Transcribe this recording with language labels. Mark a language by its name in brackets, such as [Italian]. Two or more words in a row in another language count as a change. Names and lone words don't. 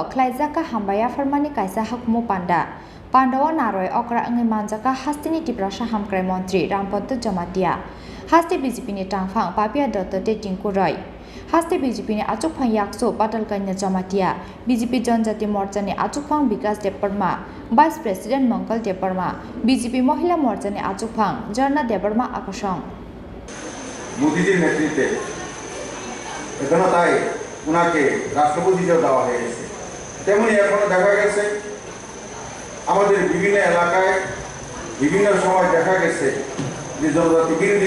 [Kok Borok] Khlaikha Hambai Farmani Kaisa Hukumu Panda Panda o naroi okra engi manjaka hastini Tripura Hamkrai Mantri Rampotjamatia Hasti BJP ni Tangphang Papia Dottai Tingkuroi Hasti BJP ni Achukphang Yakso Patalkanya Jamatia BJP Janjati Morchani Achukphang Vikas Debarma [English] Vice President [Kok Borok] Mangkal Debarma BJP Mohila Morchani Achukphang Jarna Debarma Akosong [Bangla] মোদিজির নেতৃত্বে এখনো তাই উনাকে রাষ্ট্রপতিও দেওয়া হয়েছে তেমনি এখনো দেখা গেছে আমাদের বিভিন্ন এলাকায় বিভিন্ন সময় দেখা গেছে যে জনজাতি বিরোধী